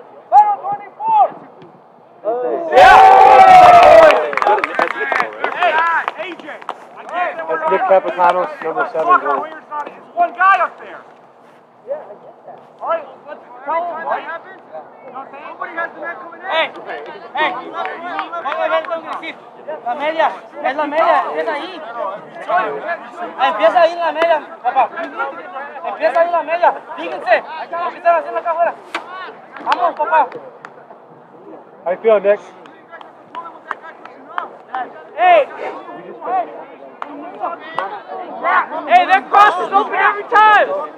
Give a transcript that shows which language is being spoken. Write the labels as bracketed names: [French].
[English] That's Nick Capitano's number 7 goal. It's one guy up there. Yeah, I get that. All right, let's tell him what happened. Nobody has the man coming in. Hey. [Spanish] La media, es la media, empieza ahí. Empieza ahí en la media, papá. Empieza ahí en la media. Fíjense, lo que están haciendo acá afuera. Vamos, papá. [English] How you feel, Nick? Hey, that cross is open every time.